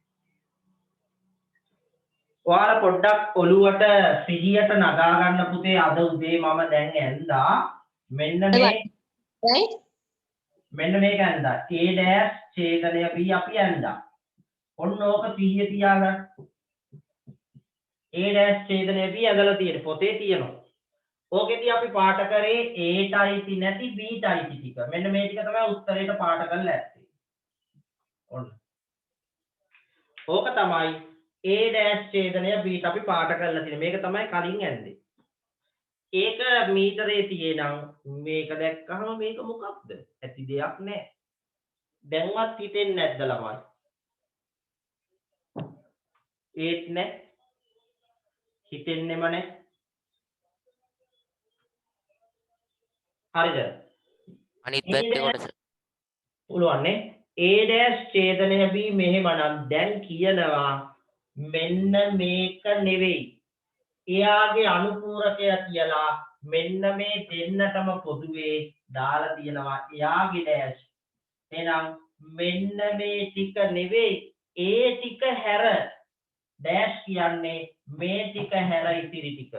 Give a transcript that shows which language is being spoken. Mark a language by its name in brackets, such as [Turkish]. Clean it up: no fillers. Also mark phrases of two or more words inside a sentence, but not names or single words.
[Sinhala] ඔයාලා පොඩ්ඩක් ඔළුවට සිහියට නගා ගන්න පුතේ අද උදේ මම දැන් ඇඳා මෙන්න මේක ඇඳා A dash ඡේදනය B අපි ඇඳා. ඔන්න ඕක සිහිය තියාගන්න. A dash ඡේදනය B ඇඳලා තියෙන පොතේ තියෙනවා. ඕකෙදී අපි පාට කරේ A ට අයිති නැති B ට අයිති ටික. මෙන්න මේ ටික තමයි උත්තරේට පාට කරලා ඇත්තේ. ඔන්න. ඕක තමයි A dash ඡේදනය B ට අපි පාට කරලා තියෙන්නේ. මේක තමයි කලින් ඇන්දේ. ඒක මීටරේ තියෙනම් මේක දැක්කහම මේක මොකක්ද? ඇති දෙයක් නැහැ. දැන්වත් හිතෙන්නේ නැද්ද ළමයි? ඒත් නැහැ. හිතෙන්නෙම නැහැ. හරිද? අනිත් පැත්තේ කොටස පුළුවන් නේ. A dash ඡේදනය B මෙහෙමනම් දැන් කියනවා මෙන්න මේක නෙවෙයි. එයාගේ අනුපූරකය කියලා මෙන්න මේ දෙන්නටම පොදුවේ දාලා තියෙනවා එයාගේ dash. එහෙනම් මෙන්න මේ ටික නෙවෙයි ඒ ටික හැර dash කියන්නේ මේ ටික හැර ඉතිරි ටික.